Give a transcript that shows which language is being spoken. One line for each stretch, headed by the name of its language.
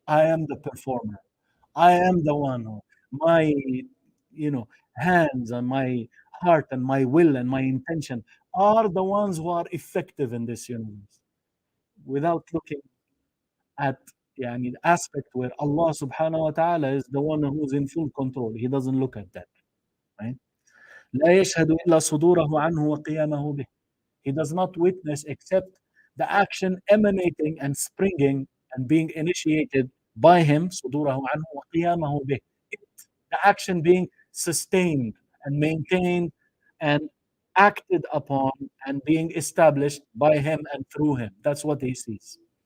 English: I am the performer. I am the one who, my, hands and my heart and my will and my intention are the ones who are effective in this universe. Without looking at the aspect where Allah subhanahu wa ta'ala is the one who's in full control. He doesn't look at that. Right?
Arabic: لا يشهد إلا صدوره عنه وقيامه به.
English: He does not witness except the action emanating and springing and being initiated by him,
Arabic: صدوره عنه وقيامه به.
English: The action being sustained and maintained and acted upon and being established by him and through him. That's what he sees.